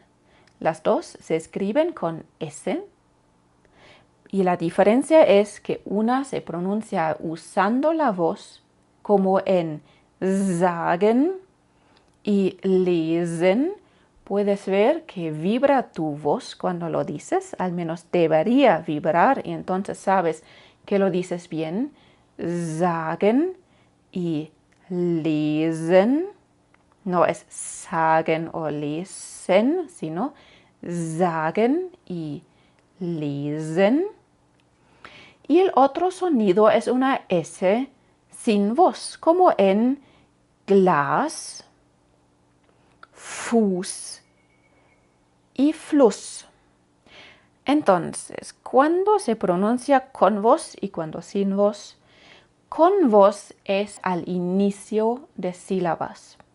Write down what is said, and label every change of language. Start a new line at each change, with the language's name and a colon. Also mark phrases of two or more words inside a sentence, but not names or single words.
Spanish: Las dos se escriben con S. Y la diferencia es que una se pronuncia usando la voz, como en sagen y lesen. Puedes ver que vibra tu voz cuando lo dices, al menos debería vibrar, y entonces sabes que lo dices bien. Sagen y lesen. No es sagen o lesen, sino sagen y lesen. Y el otro sonido es una S sin voz, como en
German: Glas, Fuß
Spanish: y Fluss. Entonces, cuando se pronuncia con voz y cuando sin voz, con voz es al inicio de sílabas.